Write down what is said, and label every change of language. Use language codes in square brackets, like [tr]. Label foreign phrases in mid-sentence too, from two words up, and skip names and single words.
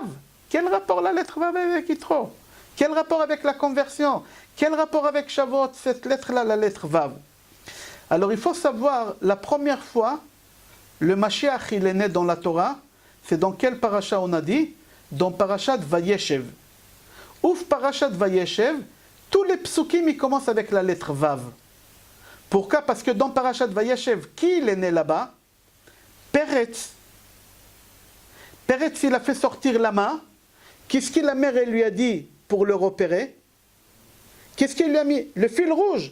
[fr] Quel rapport la lettre Vav avec Yitro? Quel rapport avec la conversion? Quel rapport avec Shavuot, cette lettre-là, la lettre Vav? Alors il faut savoir, la première fois, le Mashiach il est né dans la Torah, c'est dans quel parasha on a dit? Dans parashat Vayeshev. Ouf parashat Vayeshev, tous les psukim ils commencent avec la lettre Vav. Pourquoi? Parce que dans parashat Vayeshev, qui il est né là-bas? Peretz, il a fait sortir la main. Qu'est-ce que la mère elle lui a dit pour le repérer? Qu'est-ce qu'il lui a mis? Le fil rouge.